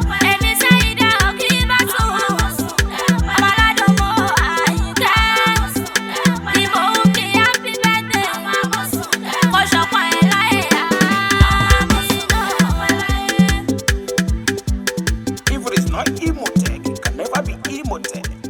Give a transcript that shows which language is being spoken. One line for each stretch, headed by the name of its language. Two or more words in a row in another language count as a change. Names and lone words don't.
Yoruba: Èmi Sáyidá Ọ̀kíbátù. Ọmọládùn mo Àyìnkẹ́. Ni mò ń kí
English: happy birthday.
Yoruba: Kó ṣọpọ̀ ẹ̀ láyé. Àmín.
English: If it is not Imo Tech, it can never be Imo Tech.